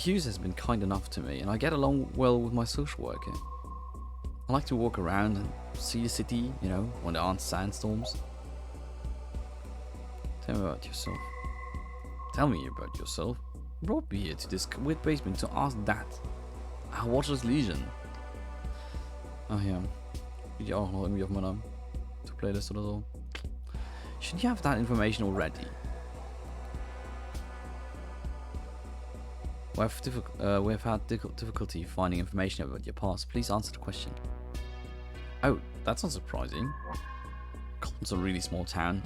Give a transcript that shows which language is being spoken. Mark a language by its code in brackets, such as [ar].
[en] Hughes has been kind enough to me, and I get along well with my social worker. I like to walk around and see the city, you know, when there aren't sandstorms. Tell me about yourself. Tell me about yourself. I brought me here to this weird basement to ask that. Watcher's Legion. [de] Ach ja. Bin ich auch noch irgendwie auf meiner Playlist oder so. [en] Should you have that information already? We have had difficulty finding information about your past. Please answer the question. Oh, that's not surprising. Colton's a really small town.